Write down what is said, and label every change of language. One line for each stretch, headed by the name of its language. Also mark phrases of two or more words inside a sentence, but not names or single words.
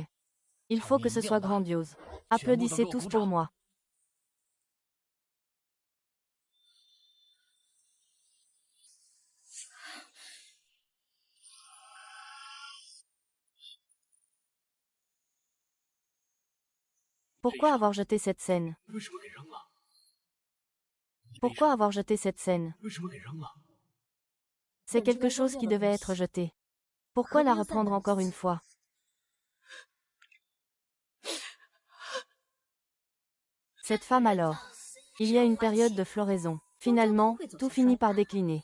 French: Il faut que ce soit grandiose. Applaudissez tous pour moi. Pourquoi avoir jeté cette scène?
Chinese: 为什么给扔了？
French: Pourquoi avoir jeté cette scène?
Chinese: 为什么给扔了？
French: C'est quelque chose qui devait être jeté. Pourquoi la reprendre encore une fois? Cette femme alors. Il y a une période de floraison. Finalement, tout finit par décliner.